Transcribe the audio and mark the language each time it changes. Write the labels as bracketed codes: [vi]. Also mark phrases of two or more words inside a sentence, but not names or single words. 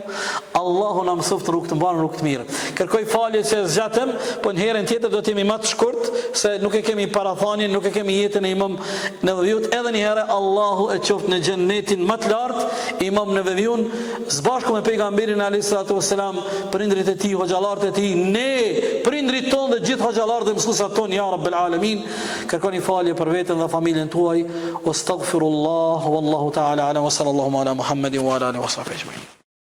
[sq] Allahu na mësoft rrugë të mbarë, rrugë të mirë. Kërkoj falje se zgjatëm, po në herën tjetër do të jemi më të shkurt, se nuk e kemi parathanin, nuk e kemi jetën e Imam Nevaviut. Edhe një herë Allahu e qoftë në xhennetin më të lartë, Imam Nevaviun, së bashku me pejgamberin [ar] عليه الصلاة والسلام, [sq] prindrit e tij, hoxhallarët e tij, ne, prindrit tonë dhe gjithë hoxhallarët dhe mësuesat tonë, [ar] يا رب العالمين. [sq] Kërkoni falje për veten dhe familjen tuaj. [ar] أستغفر الله والله تعالى أعلى وصلى الله على محمد وعلى آله وصحبه أجمعين.